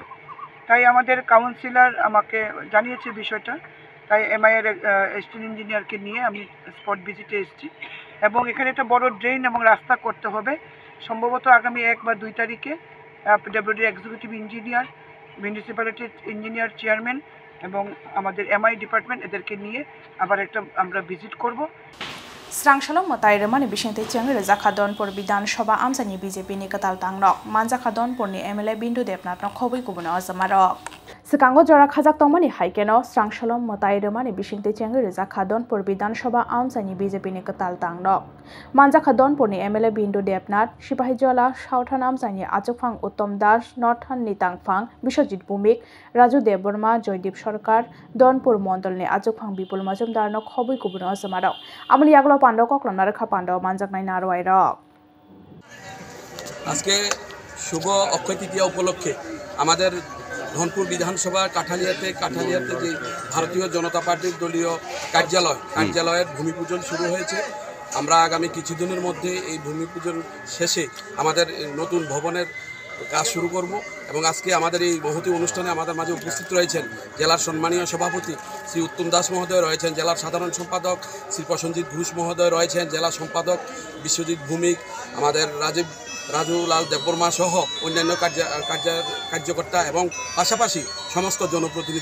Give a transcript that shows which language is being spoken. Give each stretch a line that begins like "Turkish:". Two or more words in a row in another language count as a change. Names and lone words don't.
Bangla: তাই আমাদের কাউন্সিলর আমাকে জানিয়েছে বিষয়টা, তাই এমআইয়ের অ্যাসিস্ট্যান্ট ইঞ্জিনিয়ারকে নিয়ে আমি স্পট ভিজিটে এসেছি এবং এখানে একটা বড় ড্রেন এবং রাস্তা করতে হবে। সম্ভবত আগামী 1 বা 2 তারিখে পিডব্লিউডি এক্সিকিউটিভ ইঞ্জিনিয়ার, মিউনিসিপ্যালিটির ইঞ্জিনিয়ার চেয়ারম্যান এবং আমাদের এমআই ডিপার্টমেন্ট এদেরকে নিয়ে আবার একটা আমরা ভিজিট করব।
Kok Borok: स्रांसालो मताय रमानि बिसिंते चेंग रजाखा दनपुर विधानसभा आमसानि बीजेपी नि कताल तांगनक मानजाखा दनपुरनि एमएलए बिन्दु देबनाथनो खबै गुबुन अजमारक Sikango jora khajak tongmani haikeno strangsalom motai remani bisingte chengi rizakha Donpur Bidhan Sabha Amsani BJP ni katal tangnok manjakha Donpur ni MLA Bindu Debnath Sipahijola Sauthan Amsani Achukphang Uttom Das Northan ni Tangphang Biswajit Bhumik Raju Deborma Joydip Sarkar Donpur Mondol ni Achukphang Bipul Majumdar no khobui kubuno samarok amli yaglo pando koklom narekha pando manjaknai narwai rok
Bangla: আজকে শুভ অক্ষয় তৃতীয়া উপলক্ষে আমাদের ধনপুর বিধানসভা কাঠালিয়াতে যে ভারতীয় জনতা পার্টির দলীয় কার্যালয়ের ভূমিপূজন শুরু হয়েছে। আমরা আগামী কিছুদিনের মধ্যে এই ভূমিপূজন শেষে আমাদের নতুন ভবনের কাজ শুরু করব এবং আজকে আমাদের এই মহতী অনুষ্ঠানে আমাদের মাঝে উপস্থিত রয়েছেন জেলার সম্মানীয় সভাপতি শ্রী উত্তম দাস মহোদয় রয়েছেন, জেলার সাধারণ সম্পাদক শ্রী প্রসেনজিৎ ঘোষ মহোদয় রয়েছেন, জেলা সম্পাদক বিশ্বজিৎ ভূমিক, আমাদের রাজুলাল দেববর্মা সহ অন্যান্য কার্যকর্তা এবং পাশাপাশি সমস্ত জনপ্রতিনিধি।